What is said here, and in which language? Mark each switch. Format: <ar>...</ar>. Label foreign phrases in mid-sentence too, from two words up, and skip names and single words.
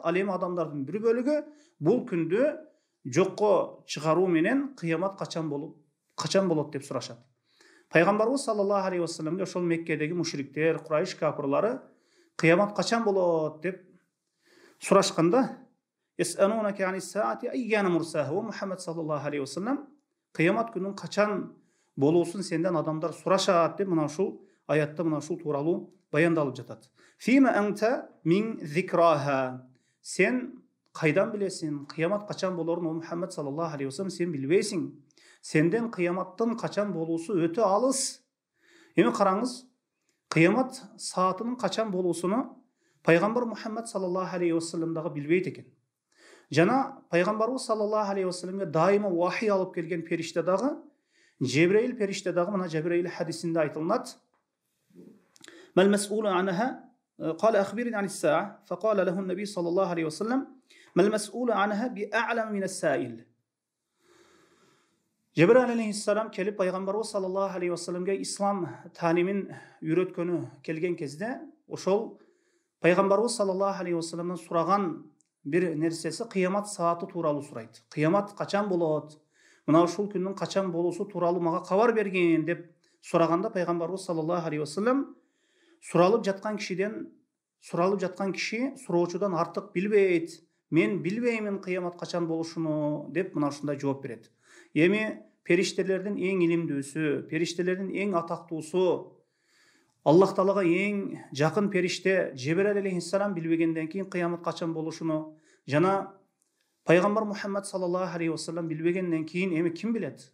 <ky>Ал эми адамдардын бир бөлүгү бул күндү жокко чыгаруу менен кыямат качан болот деп сурашат. Пайгамбарыбыз</ky> <ar>صلى الله عليه وسلم</ar> <ky>ошол Меккедеги мушриктер, Курайш капырлары кыямат качан болот деп сурашканда,</ky> <ar>«يسألونك عن الساعة أيان مرساها».</ar> <ky>О Мухаммад</ky> <ar>صلى الله عليه وسلم,</ar> <ky>кыямат күнүнүн качан болуусун сенден адамдар сурашат деп мына ушул аятта мына ушул тууралуу баяндалып жатат.</ky> <ar>«فيم أنت من ذكراها».</ar> <ky>Сен кайдан билесиң кыямат качан болорун? О Мухаммад</ky> <ar>صلى الله عليه وسلم,</ar> <ky>сен билбейсиң. Сенден кыяматтын качан болуусу өтө алыс. Эми караңыз, кыямат саатынын качан болуусуну пайгамбар Мухаммад</ky> <ar>صلى الله عليه وسلم</ar> <ky>дагы билбейт экен. Жана пайгамбарыбыз</ky> <ar>صلى الله عليه وسلم</ar> <ky>дайыма вахий алып келген периште дагы, Жебреил периште дагы мына Жебреил хадисинде айтылат:</ky> <ar>«ما المسؤول عنها قال أخبرني عن الساعة فقال له النبي صلى الله عليه وسلم ما المسؤول عنها بأعلم من السائل».</ar> <ky>Жебреил алейхиссалам келип пайгамбарыбыз</ky> <ar>صلى الله عليه وسلم</ar> <ky>ислам таалимин үйрөткөнү келген кезде, ошол пайгамбарыбыз</ky> <ar>صلى الله عليه وسلم</ar> <ky>сураган бир нерсеси кыямат сааты тууралуу сурайт. Кыямат качан болот? Мына ушул күндүн качан болуусу тууралуу мага кабар бергин деп сураганда, пайгамбарыбыз</ky> <ar>صلى الله عليه وسلم</ar> <ky>суралып жаткан киши суроочудан артык билбейт. Мен билбеймин кыямат качан болушуну деп мына ушундай жооп берет. Эми периштелердин эң илимдүүсү, периштелердин эң атактуусу Аллах Таалага эң жакын периште Жебраил алейхиссалам билбегенден кийин кыямат качан болушуну жана пайгамбар Мухаммад</ky> <ar>صلى الله عليه وسلم</ar> <ky>билбегенден кийин эми ким билет?</ky>